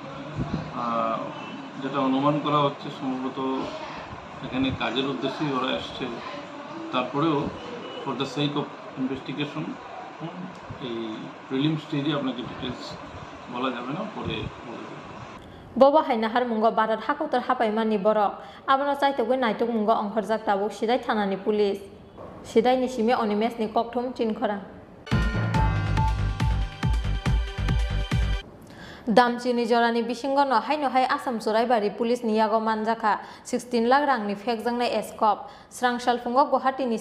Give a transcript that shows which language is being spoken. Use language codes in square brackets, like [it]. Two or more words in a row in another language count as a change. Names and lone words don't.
[bn] যেটা অনুমান করা হচ্ছে সম্ভবত এখানে কাজের উদ্দেশ্যেই ওরা এসছে। তারপরেও [en] for the sake of investigation [bn] এই [en] prelim stage [bn] আপনাকে ডিটেলস বলা যাবে না, পরে বলে দেবে। [trp] Bobo hainahar mungo barat hakotor hapaimani borok abono chaitogoi naitok mungo ongkhorjak tabuk sidai thanani pulis sidai ni simi onimes ni kokthum chinkhora Damchini jorani bisingo no hai Assam Soraibari police niyago manjaka 16 lakh rangni fekjangnai escop srangshal fungo Guwahati ni